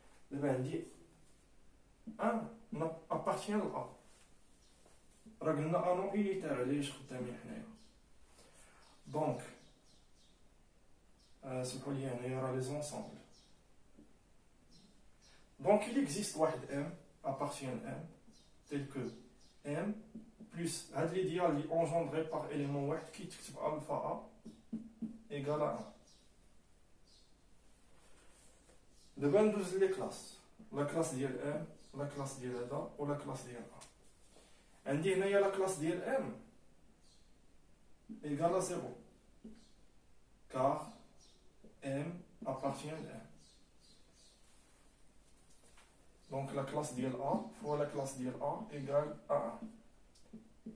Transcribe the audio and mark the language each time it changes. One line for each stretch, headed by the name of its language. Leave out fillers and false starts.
Arabic: دابا عندي 1 appartient ل A. راه قلنا انو unitaire علاش خدامين حنايا. دونك سمحوا لي هنايا راه لي زونسامبل.
French: دونك il existe واحد M appartient à M tel que M plus l'idéal engendré par élément واحد qui تكتب alpha A égale à 1.
Arabic: دابا ندوز
French: لي كلاس لا كلاس ديال M لا كلاس ديال هذا ولا كلاس ديال A.
Arabic: عندي هنايا
French: لا كلاس ديال M égale à 0 car M appartient à M. Donc la classe ديال A fois la classe ديال A égale à 1.